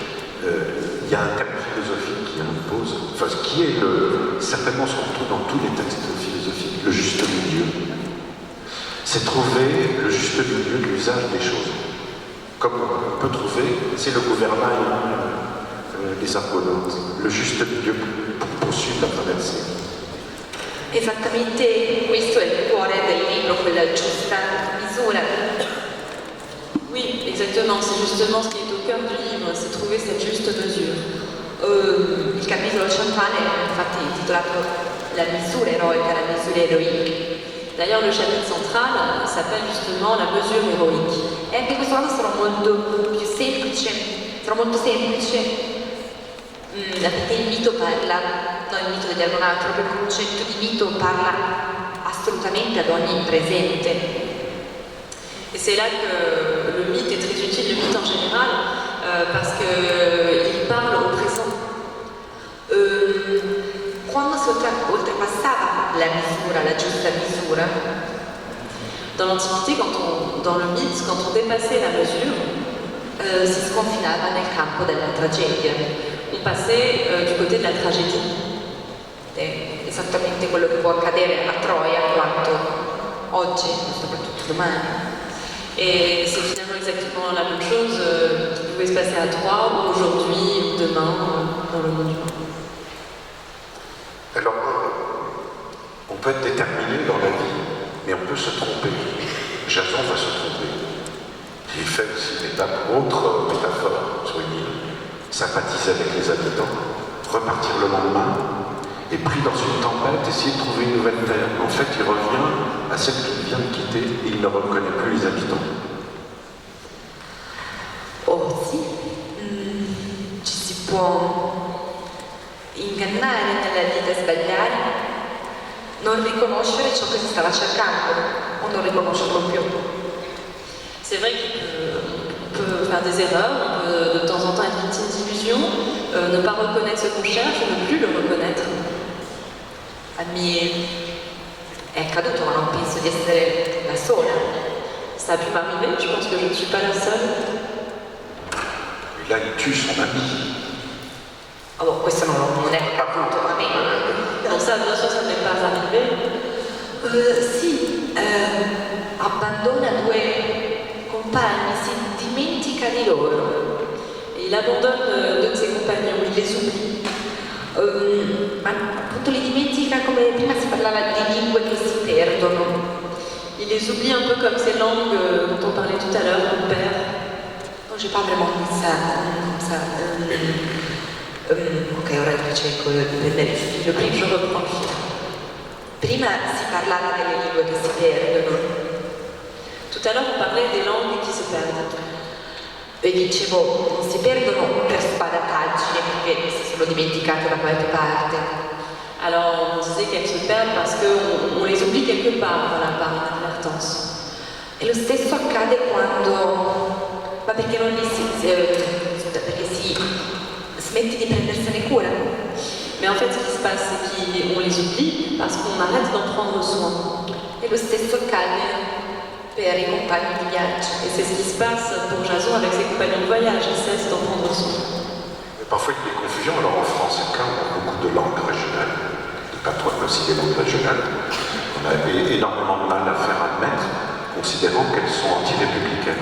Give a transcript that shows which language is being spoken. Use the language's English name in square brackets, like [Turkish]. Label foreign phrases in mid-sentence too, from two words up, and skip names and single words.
[French] Il y a un terme philosophique qui impose, enfin, qui est certainement ce qu'on trouve dans tous les textes philosophiques, le juste milieu. C'est trouver le juste milieu de l'usage des choses. Comme on peut trouver, c'est le gouvernail des Argonautes, le juste milieu pour poursuivre la traversée. [Italian] Esattamente questo è il cuore del libro, quella giusta misura. [French] Oui, exactement, c'est justement ce qui est au cœur du livre, c'est trouver cette juste mesure. [Italian] Il capitolo centrale è infatti intitolato La misura eroica, la misura eroica. [French] D'ailleurs, le chapitre central s'appelle justement la mesure héroïque. [Italian] E anche questo caso sarò molto semplice Perché il mito parla, non il mito degli Argonauti, proprio il concetto di mito parla assolutamente ad ogni presente. [French] Et c'est là que le mythe est très utile, le mythe en général, parce qu'il parle au présent. [Italian] Quando si oltrepassava la misura, la giusta misura, [French] dans l'Antiquité, dans le mythe, quand on dépassait la mesure, [Italian] si sconfinava nel campo della tragedia. [French] On passait du côté de la tragédie. [Italian] È esattamente quello che può accadere a Troia quanto oggi, soprattutto domani. [French] Et c'est finalement exactement la même chose qui pouvait se passer à Troyes, ou aujourd'hui, ou demain, dans le monde humain. Alors, on peut être déterminé dans la vie, mais on peut se tromper. Jason va se tromper. Il fait aussi une étape, autre métaphore sur une île, sympathiser avec les habitants, repartir le lendemain, et pris dans une tempête, essayer de trouver une nouvelle terre. En fait, il revient à celle qu'il vient de quitter et il ne reconnaît plus les habitants. [Italian] Oh sì, ci si può ingannare nella vita e sbagliare, non riconoscere ciò che si stava cercando o non riconoscerlo più. [French] C'est vrai qu'on peut faire des erreurs, on peut de temps en temps être victime d'illusions, ne pas reconnaître ce qu'on cherche, ne plus le reconnaître. [Italian] A me è accaduto, ma non penso di essere la sola. [French] Ça a pu m'arriver, je pense que je ne suis pas la seule. Et là, il tue son ami. [Italian] Oh, questo non è accaduto a me. [French] Bon, ça, bien sûr, ça ne m'est pas arrivé. [Italian] Sì, abbandona due compagni, si dimentica di loro. [French] Et il abandonne deux de ses compagnons, il les oublie. [Italian] Ma appunto li dimentica, come prima si parlava di lingue che si perdono. [French] Il les oublie un peu comme ces langues dont on parlait tout à l'heure, on perd. Non, j'ai pas vraiment comme ça. [Italian] Ok, ora ricerco di prendere il filo. [French] Prima je reprends le fil. [Italian] Prima si parlava delle lingue che si perdono. [French] Tout à l'heure, on parlait des langues qui se perdent. [Italian] E dicevo, non si perdono per sbadataggine perché si sono dimenticate da qualche parte. [French] Alors on disait qu'elles se perdent parce qu'on les oublie quelque part, voilà, par inadvertance. [Italian] E lo stesso accade quando, ma perché non li perché si smette di prendersene cura. [French] Mais en fait, ce qui se passe, c'est qu'on les oublie parce qu'on arrête d'en prendre soin. [Italian] E lo stesso accade per i compagni di viaggio. [French] Et c'est ce qui se passe pour Jason avec ses compagnons de voyage, il cesse d'en prendre soin. Mais parfois, il y a des confusions. Alors, en France, c'est le cas, on a beaucoup de langues régionales, de patois, mais aussi des langues régionales. On a énormément de mal à faire admettre, considérant qu'elles sont anti-républicaines.